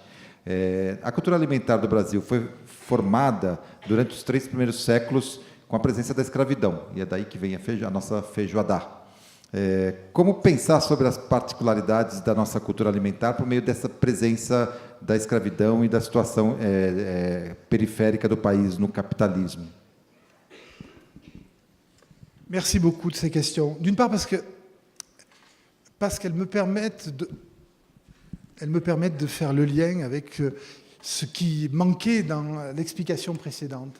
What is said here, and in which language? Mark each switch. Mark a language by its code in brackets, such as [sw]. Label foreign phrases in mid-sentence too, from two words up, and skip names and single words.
[pt] A cultura alimentar do Brasil foi formada durante os 3 primeiros séculos com a presença da escravidão, e é daí que vem a nossa feijoada. Como pensar sobre as particularidades da nossa cultura alimentar por meio dessa presença da escravidão e da situação periférica do país no capitalisme? [fr] Merci beaucoup de ces questions. D'une part parce qu'elles me permettent de faire le lien avec ce qui manquait dans l'explication précédente.